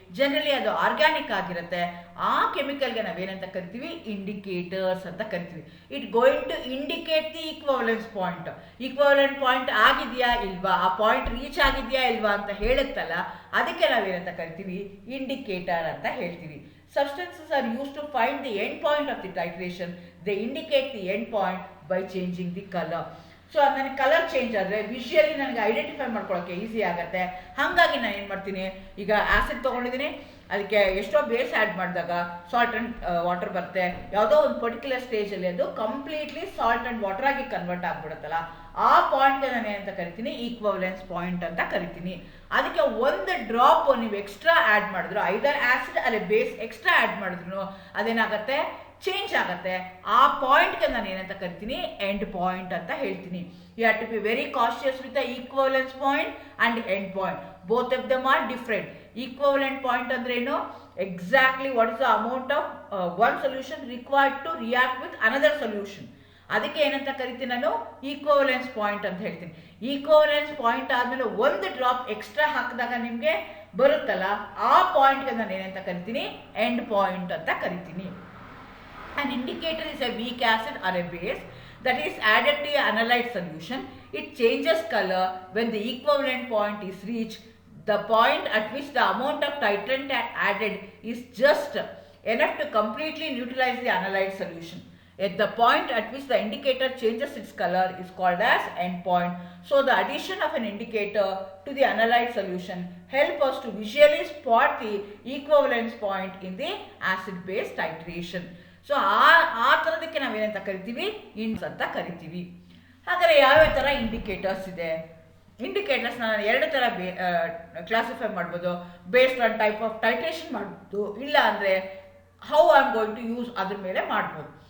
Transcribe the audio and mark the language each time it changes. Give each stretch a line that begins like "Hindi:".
Kannada: Generally ಅದು organic ಆಗಿರುತ್ತೆ. ಆ ಕೆಮಿಕಲ್ಗೆ ನಾವೇನಂತ ಕರಿತೀವಿ, ಇಂಡಿಕೇಟರ್ಸ್ ಅಂತ ಕರಿತೀವಿ.
English: It going to indicate the equivalence point.
Kannada: Equivalent point ಆಗಿದೆಯಾ ಇಲ್ವಾ, ಆ ಪಾಯಿಂಟ್ ರೀಚ್ ಆಗಿದೆಯಾ ಇಲ್ವಾ ಅಂತ ಹೇಳುತ್ತಲ್ಲ, ಅದಕ್ಕೆ ನಾವೇನಂತ ಕರಿತೀವಿ, ಇಂಡಿಕೇಟರ್ ಅಂತ ಹೇಳ್ತೀವಿ.
English: Substances are used to find the end point of the titration. They indicate the end point by changing the color.
Kannada: So ನನಗೆ ಕಲರ್ ಚೇಂಜ್ ಆದರೆ ವಿಷುಯಲಿ ನನಗೆ ಐಡೆಂಟಿಫೈ ಮಾಡ್ಕೊಳ್ಳೋಕ್ಕೆ ಈಸಿ ಆಗುತ್ತೆ. ಹಾಗಾಗಿ ನಾನು ಏನು ಮಾಡ್ತೀನಿ, ಈಗ ಆ್ಯಸಿಡ್ ತೊಗೊಂಡಿದ್ದೀನಿ, ಅದಕ್ಕೆ ಎಷ್ಟೋ ಬೇಸ್ ಆ್ಯಡ್ ಮಾಡಿದಾಗ ಸಾಲ್ಟ್ ಆ್ಯಂಡ್ ವಾಟರ್ ಬರುತ್ತೆ. ಯಾವುದೋ ಒಂದು ಪರ್ಟಿಕ್ಯುಲರ್ ಸ್ಟೇಜಲ್ಲಿ ಅದು ಕಂಪ್ಲೀಟ್ಲಿ ಸಾಲ್ಟ್ ಆ್ಯಂಡ್ ವಾಟರ್ ಆಗಿ ಕನ್ವರ್ಟ್ ಆಗಿಬಿಡುತ್ತಲ್ಲ, ಆ ಪಾಯಿಂಟ್ಗೆ ನಾನು ಏನಂತ ಕರಿತೀನಿ, ಈಕ್ವಲೆನ್ಸ್ ಪಾಯಿಂಟ್ ಅಂತ ಕರಿತೀನಿ. ಅದಕ್ಕೆ ಒಂದು ಡ್ರಾಪ್ ನೀವು ಎಕ್ಸ್ಟ್ರಾ ಆ್ಯಡ್ ಮಾಡಿದ್ರು, ಐದರ್ ಆ್ಯಸಿಡ್ ಅಲ್ಲೇ ಬೇಸ್ ಎಕ್ಸ್ಟ್ರಾ ಆ್ಯಡ್ ಮಾಡಿದ್ರು ಅದೇನಾಗುತ್ತೆ, ಚೇಂಜ್ ಆಗುತ್ತೆ. ಆ ಪಾಯಿಂಟ್ಗೆ ನಾನು ಏನಂತ ಕರಿತೀನಿ, ಎಂಡ್ ಪಾಯಿಂಟ್ ಅಂತ ಹೇಳ್ತೀನಿ.
English: You have to be very cautious with the equivalence point and end point. Both of them are different. Equivalent point
Kannada: ಅಂದ್ರೆ ಏನು,
English: Exactly what is the amount of one solution required to react with another solution.
Kannada: ಅದಕ್ಕೆ ಏನಂತ ಕರಿತೀನಿ, ನಾನು equivalence point ಅಂತ ಹೇಳ್ತೀನಿ. Equivalence point ಆದಮೇಲೆ ಒಂದು ಡ್ರಾಪ್ ಎಕ್ಸ್ಟ್ರಾ ಹಾಕಿದಾಗ ನಿಮಗೆ ಬರುತ್ತಲ್ಲ, ಆ ಪಾಯಿಂಟ್ಗೆ ನಾನು ಏನಂತ ಕರಿತೀನಿ, ಎಂಡ್ ಪಾಯಿಂಟ್ ಅಂತ ಕರಿತೀನಿ.
English: An indicator is a weak acid or a base that is added to an analyte solution. It changes color when the equivalent point is reached. The point at which the amount of titrant added is just enough to completely neutralize the analyte solution. At the point at which the indicator changes its color is called as endpoint. So the addition of an indicator to the analyte solution help us to visually spot the equivalence point in the acid-base titration.
Kannada: So ಆ ಥರದಕ್ಕೆ ನಾವೇನಂತ ಕರಿತೀವಿ, ಇಂಡ್ಸ್ ಅಂತ ಕರಿತೀವಿ. ಹಾಗಾದರೆ ಯಾವ್ಯಾವ ಥರ indicators ಇದೆ, ಇಂಡಿಕೇಟರ್ಸ್ನ ನಾನು ಎರಡು ಥರ ಕ್ಲಾಸಿಫೈ ಮಾಡ್ಬೋದು.
English: based on type of titration
Kannada: ಮಾಡ್ಬೋದು, ಇಲ್ಲ ಅಂದರೆ
English: how I am going to use
Kannada: ಅದ್ರ ಮೇಲೆ ಮಾಡ್ಬೋದು.